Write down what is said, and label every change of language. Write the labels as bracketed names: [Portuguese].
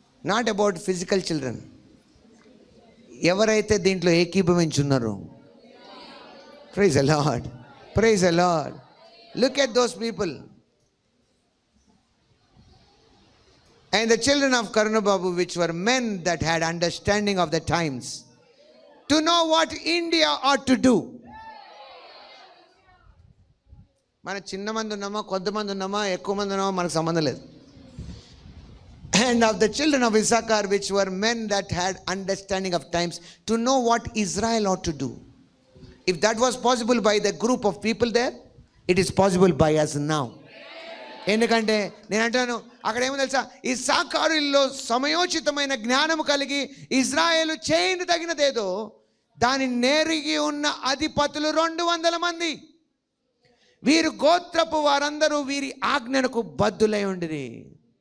[English] Not about physical children. [Telugu] ఎవరైతే దీంట్లో ఏకీభవించున్నారో, [English] praise the Lord, praise the Lord. Look at those people. And the children of Karuna Babu, which were men that had understanding of the times, to know what India ought to do. [Telugu] మన చిన్న మంది ఉన్నామా, కొంతమంది ఉన్నామా, ఎక్కువ మంది ఉన్నామా, మనకు సంబంధం లేదు. [English] And of the children of Issachar, which were men that had understanding of times, to know what Israel ought to do. If that was possible by the group of people there, it is possible by us now. [Telugu] ఎందుకంటే నేను అంటాను, అక్కడ ఏమో తెలుసా, ఇస్సాకారులో సమయోచితమైన జ్ఞానము కలిగి ఇజ్రాయేలు చేయని తగినదేదో దాని నేరిగి ఉన్న అధిపతులు 200 మంది. వీరు గోత్రపు వారందరూ వీరి ఆజ్ఞలకు బద్దులై ఉండిరి.